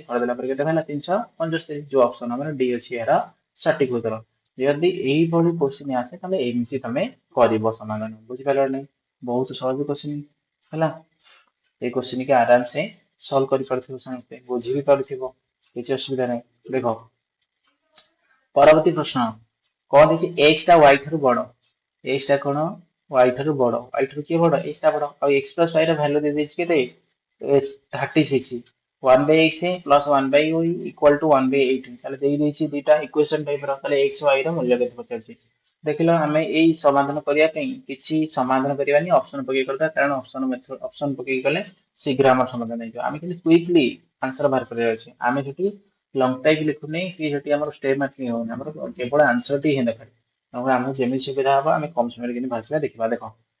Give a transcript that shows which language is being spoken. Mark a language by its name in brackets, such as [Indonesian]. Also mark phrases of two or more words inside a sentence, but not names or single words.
[Odia] ହରିଦେଲା ପରେ କେତେ ହେଲା 375 ଯୋଉ ଅପସନ ଆମର ଡି ଅଛି ଏହାର ସଠିକ ଉତ୍ତର ଯଦି ଏଇଭଳି କୋଶ୍ଚିନ୍ ଆସେ ତାହେଲେ ଏମିତି ତମେ କରିବ ସମାଧାନ ବୁଝିପାରିଲ ନାହିଁ ବହୁତ ସହଜ କୋଶ୍ଚିନ୍ ହେଲା ଏଇ କୋଶ୍ଚିନ୍ କି ଆରାମସେ ସଲ୍ଭ କରିପାରୁଥିବ ସମସ୍ତେ ବୁଝି ବି ପାରୁଥିବ କିଛି ଅସୁବିଧା ନାହିଁ ଦେଖ ପରବର୍ତ୍ତୀ ପ୍ରଶ୍ନ କଣ ଦେଇଛି x ଟା y ଠାରୁ ବଡ x ଟା କଣ y ଠାରୁ ବଡ y ଠାରୁ କିଏ ବଡ x ଟା ବଡ ଆଉ x ପ୍ଲସ y ର ଭ୍ୟାଲୁ ଦେଇଦେଇଛି କେତେ 36 [English] 1 by x plus 1 by y equal to 1 by 18 [Odia] ତାହେଲେ ଦେଇଦେଇଛି ଦିଟା [English] equation type [Odia] ର ତାହେଲେ x y ର ମୂଲ୍ୟ କେତେ ପଚାରୁଛି ଦେଖିଲ ଆମେ ଏଇ ସମାଧାନ କରିବା ପାଇଁ କିଛି ସମାଧାନ କରିବାନି ଅପସନ ପକେଇ କରିଦବା କାରଣ ଅପସନ ପକେଇ ଗଲେ ଶୀଘ୍ର ଆମର ସମାଧାନ ହେଇଯିବ ଆମେ କିନ୍ତୁ [English] quickly answer [Odia] ବାହାର କରିବାର ଅଛି ଆମେ ସେଠି [English] long type [Odia] ଲେଖୁନି କି ସେଠି ଆମର [English] step marking [Odia] ହଉନି ଆମର କେବଳ ଆନ୍ସର ଟି ହିଁ ଦରକାର ତେଣୁ ଆମକୁ ଯେମିତି ସୁବିଧା ହବ ଆମେ କମ ସମୟରେ କେମିତି ବାହାରିବା ଦେଖିବା ଦେଖ